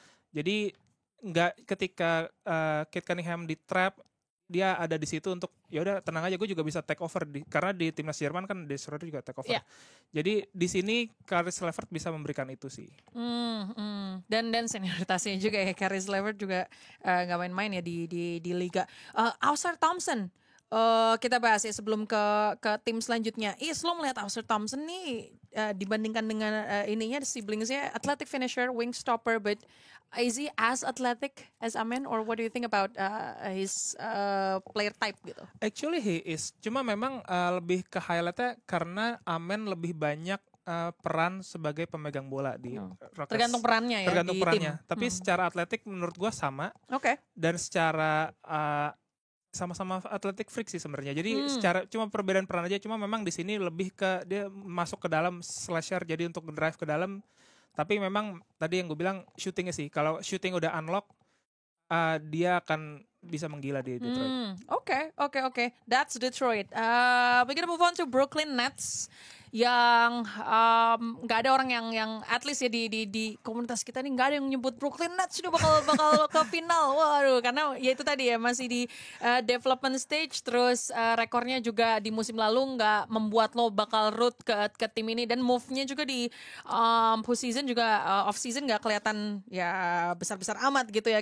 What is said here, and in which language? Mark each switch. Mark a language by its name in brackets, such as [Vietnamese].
[Indonesian] Jadi nggak ketika Cade Cunningham di trap, dia ada di situ untuk ya udah tenang aja, gue juga bisa take over karena di timnas Jerman kan Dennis Schroeder juga take over. Jadi di sini Caris LeVert bisa memberikan itu sih. Dan senioritasnya juga ya, Caris LeVert juga nggak main-main ya di liga. Ausar Thompson, kita bahas ya sebelum ke tim selanjutnya. Lo melihat Ausar Thompson nih dibandingkan dengan ininya siblingsnya, [English] athletic finisher, wing stopper, but is he as athletic as Amen, or what do you think about his player type gitu? Actually he is, [Indonesian] cuma memang lebih ke highlightnya karena Amen lebih banyak peran sebagai pemegang bola di Rockets. Tergantung perannya ya. Tergantung perannya. Tim. Tapi secara atletik menurut gue sama. Dan secara sama-sama atletik freak sih sebenarnya. Jadi secara cuma perbedaan peran aja. Cuma memang di sini lebih ke dia masuk ke dalam slasher, jadi untuk drive ke dalam. Tapi memang tadi yang gue bilang shootingnya sih. Kalau shooting udah unlock, dia akan bisa menggila di Detroit. [English] Oke. That's Detroit. We're gonna move on to Brooklyn Nets. [Indonesian] Yang nggak ada orang yang at least ya di komunitas kita nih nggak ada yang nyebut Brooklyn Nets sudah bakal ke final. Waduh, karena ya itu tadi ya masih di development stage, terus rekornya juga di musim lalu nggak membuat lo bakal root ke tim ini, dan move-nya juga di post season juga off season nggak kelihatan ya besar amat gitu ya.